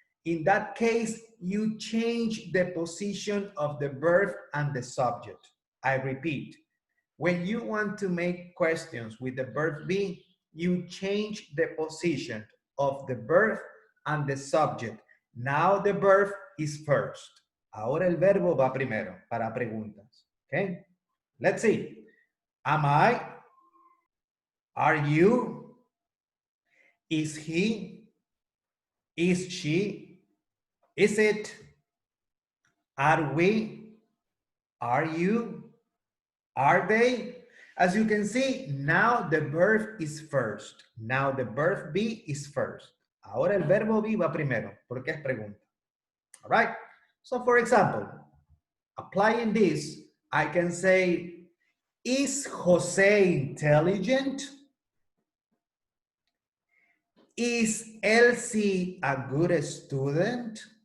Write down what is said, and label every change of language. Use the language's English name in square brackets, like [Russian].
[English] In that case, you change the position of the verb and the subject. I repeat, when you want to make questions with the verb be, you change the position of the verb and the subject. Now the verb is first. [Spanish] Ahora el verbo va primero para preguntas. [English] Okay? Let's see. Am I? Are you? Is he? Is she? Is it? Are we? Are you? Are they? As you can see, now the verb is first. Now the verb be is first. [Spanish] Ahora el verbo be va primero, porque es pregunta. [English] All right? So for example, applying this, I can say, is Jose intelligent? Is Elsie a good student?